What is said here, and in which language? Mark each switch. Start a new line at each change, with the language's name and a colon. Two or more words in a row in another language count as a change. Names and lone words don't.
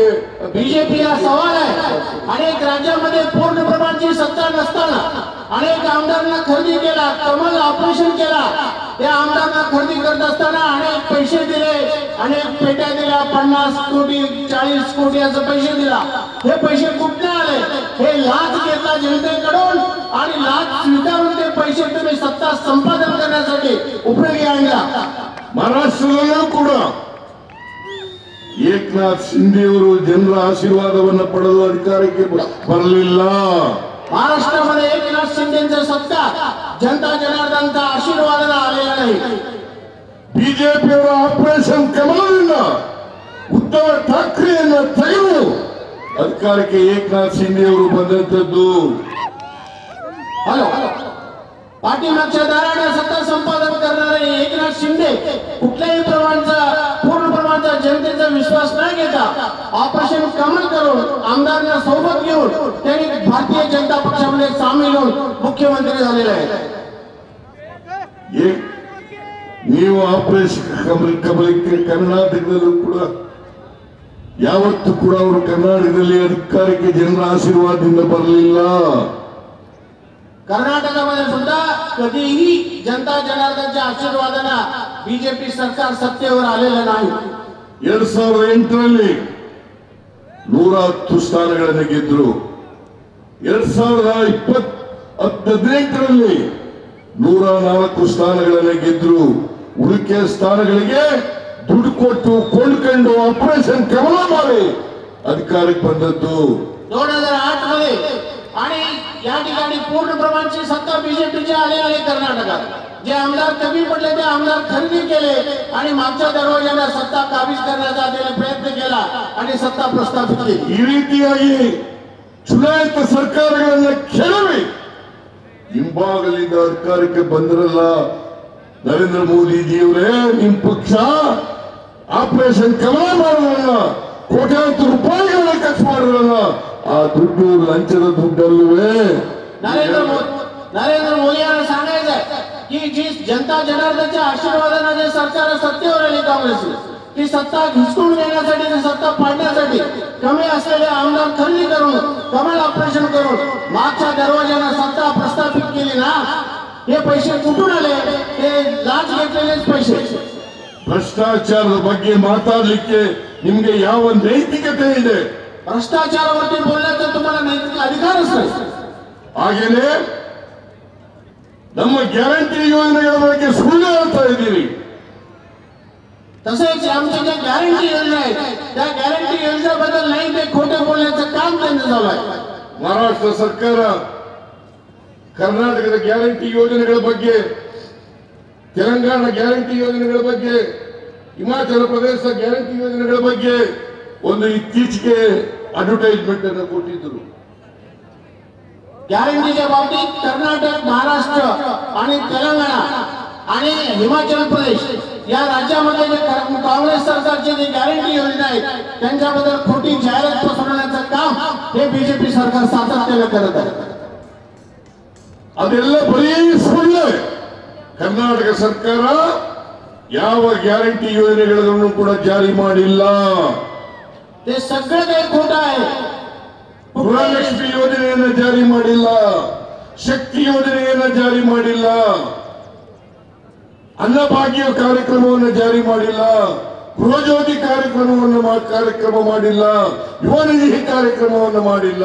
Marathi: बीजेपीला सवाल आहे. अनेक राज्यांमध्ये पूर्ण प्रमाणाची सत्ता नसताना अनेक आमदारांना खरेदी केला, कमल ऑपरेशन केला. त्या आमदारांना खरेदी करत असताना अनेक पैसे दिले, अनेक पेट्या दिल्या, 50 कोटी 40 कोटी असं पैसे दिला. हे पैसे कुठे आले? हे लाच घेतला जनतेकडून आणि लाच स्वीकारून ते पैसे तुम्ही सत्ता संपादन करण्यासाठी उपयोगी आणला.
Kannada: ಮಹಾರಾಷ್ಟ್ರದಲ್ಲೂ ಕೂಡ ಏಕನಾಥ್ ಶಿಂದೆ ಅವರು ಜನರ ಆಶೀರ್ವಾದವನ್ನು ಪಡೆದು ಅಧಿಕಾರಕ್ಕೆ ಬರಲಿಲ್ಲ.
Marathi: महाराष्ट्रामध्ये एकनाथ शिंदेचा सत्ता जनता जनार्दनचा आशीर्वादाने आलेला नाही.
Kannada: ಬಿಜೆಪಿಯವರ ಆಪರೇಷನ್ ಕಮಲದಿಂದ ಉದ್ಧವ್ ಠಾಕ್ರೆಯನ್ನ ತೆಗೆದು ಅಧಿಕಾರಕ್ಕೆ ಏಕನಾಥ್ ಶಿಂದೆ ಅವರು ಬಂದಂತದ್ದು.
Marathi: हॅलो, पाठीमागच्या दाराने सत्ता संपादन करणारे एकनाथ शिंदे कुठल्याही पूर्ण प्रमाणाचा जनतेचा विश्वास न घेता ऑपरेशन कमल करून आमदारांना सोबत घेऊन त्यांनी भारतीय जनता पक्षामध्ये सामील होऊन मुख्यमंत्री झालेले आहेत.
Kannada: ನೀವು ಆಪರೇಷನ್ ಕಮಲಕ್ಕೆ ಕರ್ನಾಟಕದಲ್ಲೂ ಕೂಡ ಯಾವತ್ತೂ ಕೂಡ ಅವರು ಕರ್ನಾಟಕದಲ್ಲಿ ಅಧಿಕಾರಕ್ಕೆ ಜನರ ಆಶೀರ್ವಾದದಿಂದ ಬರಲಿಲ್ಲ.
Marathi: कर्नाटकामध्ये सुद्धा कधीही जनता जनार्दनच्या आशीर्वादाने बीजेपी सरकार सत्तेवर आलेलं नाही.
Kannada: 2008ರಲ್ಲಿ 110 ಸ್ಥಾನಗಳನ್ನು ಗೆದ್ರು. 2018ರಲ್ಲಿ 104 ಸ್ಥಾನಗಳನ್ನು ಗೆದ್ರು. ಉಳಿಕೆ ಸ್ಥಾನಗಳಿಗೆ ದುಡ್ಡು ಕೊಟ್ಟು ಕೊಂಡ್ಕೊಂಡು ಆಪರೇಷನ್ ಕಮಲ ಮಾಡಿ ಅಧಿಕಾರಕ್ಕೆ ಬಂದದ್ದು.
Marathi: 2008 मध्ये आणि या ठिकाणी पूर्ण प्रमाणाची सत्ता बीजेपीची आली आहे कर्नाटकात. जे आमदार कमी पडले ते आमदार खरेदी केले आणि मागच्या दरवाजाला सत्ता काबीज करण्याचा त्याने प्रयत्न केला आणि सत्ता प्रस्थापित केली.
Kannada: ಈ ರೀತಿಯಾಗಿ ಚುನಾಯಿತ ಸರ್ಕಾರಗಳನ್ನ ಕೆಡವಿ ಹಿಂಭಾಗಲಿಂದ ಅಧಿಕಾರಕ್ಕೆ ಬಂದ್ರಲ್ಲ ನರೇಂದ್ರ ಮೋದಿಜಿಯವರೇ, ನಿಮ್ ಪಕ್ಷ ಆಪರೇಷನ್ ಕಮಲ ಮಾಡೋಣ, ಕೋಟ್ಯಾಂತರ ರೂಪಾಯಿಗಳನ್ನ ಖರ್ಚು ಮಾಡಿರಲ್ಲ, ಆ ದುಡ್ಡು ಲಂಚದ ದುಡ್ಡಲ್ಲವೇ?
Marathi: नरेंद्र मोदी यांना सांगायचंय की जी जनता जनार्दनच्या आशीर्वादाने जे सरकार सत्तेवर आली काँग्रेस, ती सत्ता हिसकून घेण्यासाठी, सत्ता पाडण्यासाठी कमी असलेले आमदार खरेदी करून, कमल ऑपरेशन करून मागच्या दरवाजाने सत्ता प्रस्थापित केली ना, हे पैसे कुठून आले? ते लाच घेतलेलेच पैसे.
Kannada: ಭ್ರಷ್ಟಾಚಾರದ ಬಗ್ಗೆ ಮಾತಾಡಲಿಕ್ಕೆ ನಿಮ್ಗೆ ಯಾವ ನೈತಿಕತೆ ಇದೆ?
Marathi: भ्रष्टाचारावरती बोलण्याचा तुम्हाला नैतिक अधिकारच नाही.
Kannada: ಹಾಗೇನೆ ನಮ್ಮ ಗ್ಯಾರಂಟಿ ಯೋಜನೆಗಳ ಬಗ್ಗೆ ಸುಳ್ಳು ಹೇಳ್ತಾ ಇದ್ದೀರಿ.
Marathi: तसेच आमच्या ज्या गॅरंटी योजना आहेत त्या गॅरंटी योजनेबद्दल नाही ते खोटे बोलण्याचं काम त्यांचं चालू आहे.
Kannada: ಮಹಾರಾಷ್ಟ್ರ ಸರ್ಕಾರ ಕರ್ನಾಟಕದ ಗ್ಯಾರಂಟಿ ಯೋಜನೆಗಳ ಬಗ್ಗೆ, ತೆಲಂಗಾಣ ಗ್ಯಾರಂಟಿ ಯೋಜನೆಗಳ ಬಗ್ಗೆ, ಹಿಮಾಚಲ ಪ್ರದೇಶ ಗ್ಯಾರಂಟಿ ಯೋಜನೆಗಳ ಬಗ್ಗೆ ಒಂದು ಇತ್ತೀಚೆಗೆ ಅಡ್ವರ್ಟೈಸ್ಮೆಂಟ್ ಅನ್ನು ಕೊಟ್ಟಿದ್ದರು.
Marathi: गॅरंटीच्या बाबतीत कर्नाटक, महाराष्ट्र आणि तेलंगणा आणि हिमाचल प्रदेश या राज्यामध्ये जे काँग्रेस सरकारची जी गॅरंटी योजना आहेत त्यांच्याबद्दल खोटी जाहिरात पसरवण्याचं काम हे बीजेपी सरकार सातत्याने करत आहे.
Kannada: ಅದೆಲ್ಲ ಬರೀ ಸುಳ್ಳು. ಕರ್ನಾಟಕ ಸರ್ಕಾರ ಯಾವ ಗ್ಯಾರಂಟಿ ಯೋಜನೆಗಳನ್ನು ಕೂಡ ಜಾರಿ ಮಾಡಿಲ್ಲ.
Marathi: ते सगळं काही खोटं आहे.
Kannada: ಗೃಹಲಕ್ಷ್ಮಿ ಯೋಜನೆಯನ್ನು ಜಾರಿ ಮಾಡಿಲ್ಲ, ಶಕ್ತಿ ಯೋಜನೆಯನ್ನು ಜಾರಿ ಮಾಡಿಲ್ಲ, ಅನ್ನಭಾಗ್ಯ ಕಾರ್ಯಕ್ರಮವನ್ನು ಜಾರಿ ಮಾಡಿಲ್ಲ, ಗೃಹಜ್ಯೋತಿ ಕಾರ್ಯಕ್ರಮ ಮಾಡಿಲ್ಲ, ಯುವ ನಿಧಿ ಕಾರ್ಯಕ್ರಮವನ್ನು ಮಾಡಿಲ್ಲ.